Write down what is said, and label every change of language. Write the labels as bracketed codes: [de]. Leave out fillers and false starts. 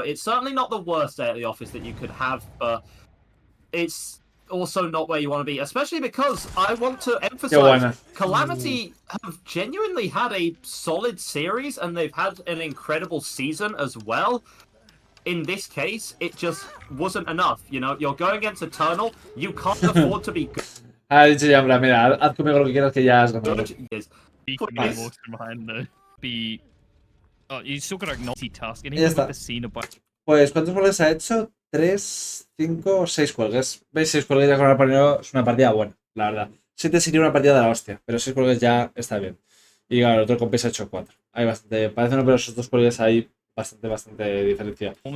[en] It's certainly not the worst day at the office that you could have, but it's also not where you want to be, especially because I want to emphasize Calamity have genuinely had a solid series, and they've had an incredible season as well. In this case, it just wasn't enough, you know. You're going against Eternal, you can't afford to be good. [es] Ha dicho ya, mira, haz conmigo lo que quieras que ya has ganado. [en] Walks from behind, though. Oh, you still got to acknowledge the task. And even with the Cenobita. [es] Pues, ¿cuántos cuelgues ha hecho? 3, 5, 6 cuelgues. ¿Veis? 6 cuelgues ya con Arponero es una partida buena, la verdad. 7 sería una partida de la hostia, pero 6 cuelgues ya está bien. Y claro, el otro compensa ha hecho 4. Hay bastante, parece no, pero esos 2 cuelgues hay bastante diferencia.